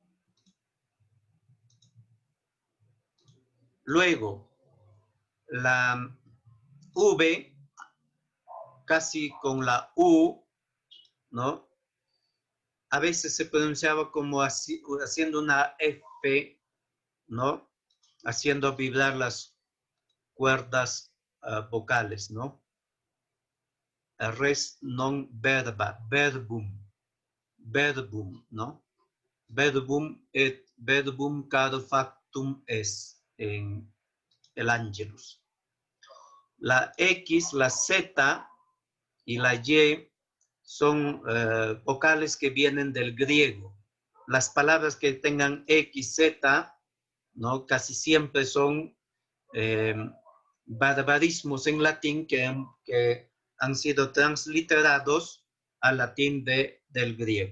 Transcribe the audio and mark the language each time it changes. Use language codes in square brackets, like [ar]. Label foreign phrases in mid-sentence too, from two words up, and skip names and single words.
[es] Luego, la V, casi con la U, ¿no? A veces se pronunciaba como así, haciendo una F, ¿no? Haciendo vibrar las cuerdas vocales, ¿no? [la] Res non verba, verbum, ¿no? Verbum caro factum est [es] en el Angelus. La X, la Z y la Y son vocales que vienen del griego. Las palabras que tengan X, Z, ¿no? Casi siempre son barbarismos en latín que han sido transliterados al latín del griego.